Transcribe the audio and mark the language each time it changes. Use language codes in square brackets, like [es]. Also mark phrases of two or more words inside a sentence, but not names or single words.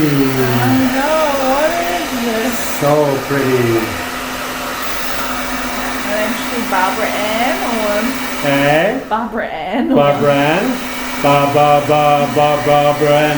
[en] I know, what is this? So pretty. Eventually Barbara Ann or Eh? Barbara Ann or Barbara Ann. Barbara Ann.